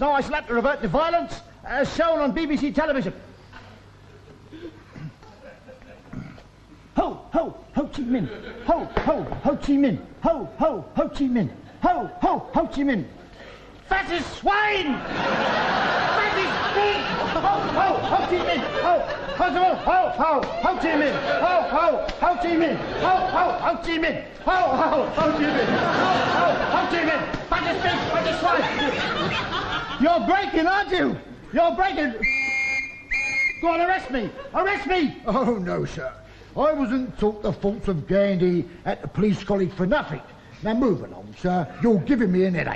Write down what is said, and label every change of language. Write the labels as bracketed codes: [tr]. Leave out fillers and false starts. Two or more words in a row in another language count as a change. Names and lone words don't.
[en] Now I shall have to revert to violence, as shown on BBC television. Ho, ho, Ho Chi Minh. Ho, ho, Ho Chi Minh. Ho, ho, Ho Chi Minh. Ho, ho, Ho Chi Minh. Fascist swine! Fascist pig! Ho, ho, Ho Chi Minh. Ho, ho, ho, ho, Ho Chi Minh. Ho, ho, Ho Chi Minh. Ho, ho, Ho Chi Minh. Ho, ho, Ho Chi Minh. Ho, ho, Ho Chi Minh. Fascist pig, fascist swine! You're breaking, aren't you? You're breaking. Go on, arrest me! Arrest me! Oh, no, sir. I wasn't taught the faults of Gandhi at the police college for nothing. Now move along, sir. You're giving me an headache.